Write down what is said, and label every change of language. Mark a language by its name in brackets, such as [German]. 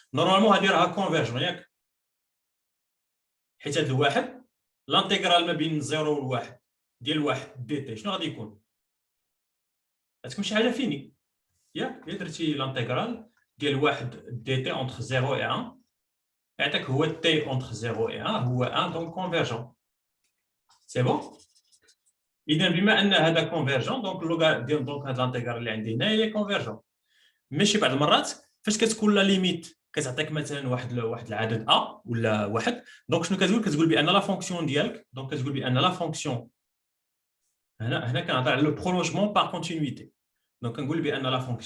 [Arabic] نورمالمون هادي راها كونفيرجون ياك حيت هاد الواحد الانتيغرال ما بين الزيرو والواحد ديال واحد دي تي شنو غادي يكون؟ غتكون شي حاجه فيني ياك. الا درتي الانتيغرال ديال واحد دي تي اونتر 0 و 1 يعطيك هو [French] t entre 0 et 1 هو 1 donc convergent. C'est bon. [Arabic] إذا بما أن هذا convergent donc اللوغاريتم دونك هذا الانتيغرال اللي عندي هنا هي convergent. ماشي بعض المرات فاش كتكون لا ليميت كتعطيك مثلا واحد العدد a ولا واحد دونك شنو كتقول بان لا فونكسيون ديالك دونك كتقول بان لا فونكسيون هنا كنهضر على لو برولونجمون بار كونتينيتي دونك كنقول بان لا